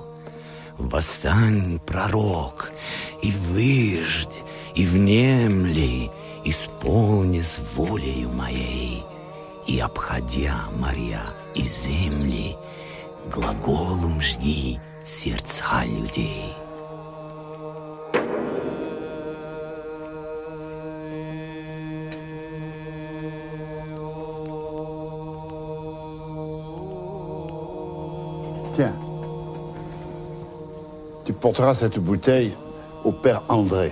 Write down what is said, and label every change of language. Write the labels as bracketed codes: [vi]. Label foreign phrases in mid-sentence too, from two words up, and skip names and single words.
[ru] Восстань, пророк, и выждь, и внемли, исполнись волею моей, и, обходя моря и земли, глаголом жди сердца людей. [fr] Tiens, tu porteras cette bouteille au père André.